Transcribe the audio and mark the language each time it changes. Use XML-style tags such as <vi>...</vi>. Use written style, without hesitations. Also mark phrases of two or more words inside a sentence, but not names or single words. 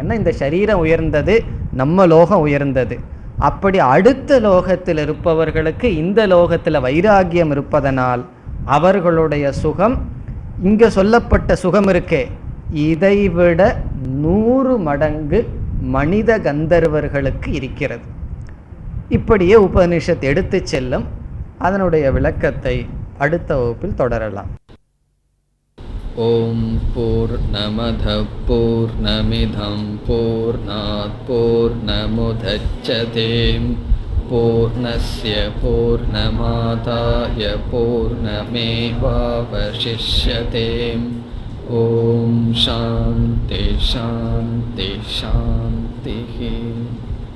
<ta>ஏன்னா இந்த சரீரம் உயர்ந்தது, நம்ம லோகம் உயர்ந்தது. அப்படி அடுத்த லோகத்தில் இருப்பவர்களுக்கு இந்த லோகத்தில் வைராகியம் இருப்பதனால் அவர்களுடைய சுகம், இங்கே சொல்லப்பட்ட சுகம் இருக்கே, இதைவிட 100 மடங்கு மனித கந்தர்வர்களுக்கு இருக்கிறது. இப்படியே உபனிஷத் எடுத்து செல்லும். அதனுடைய விளக்கத்தை அடுத்த வகுப்பில் தொடரலாம்.</ta> <sa>ॐ पूर्णमदः पूर्णमिदं पूर्णात् पूर्णमुदच्यते पूर्णस्य पूर्णमादाय पूर्णमेवावशिष्यते. ॐ शान्ति शान्ति शान्ति.</sa>